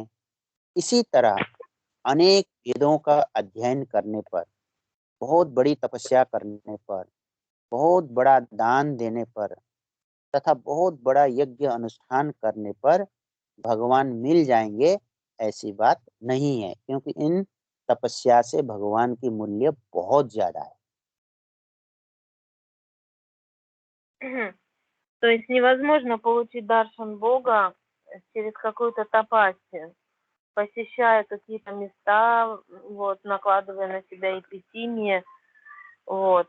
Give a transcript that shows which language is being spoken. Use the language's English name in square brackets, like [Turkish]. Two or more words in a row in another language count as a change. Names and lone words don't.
[Hindi] इसी तरह अनेक वेदों का अध्ययन करने पर, बहुत बड़ी तपस्या करने पर, बहुत बड़ा दान देने पर तथा बहुत बड़ा यज्ञ अनुष्ठान करने पर भगवान मिल जाएंगे, ऐसी बात नहीं है, क्योंकि इन तपस्या से भगवान की मूल्य बहुत ज्यादा है। [Russian] То есть невозможно получить даршан Бога через какую-то тапасию, посещая какие-то места, вот, накладывая на себя эпитимия, вот.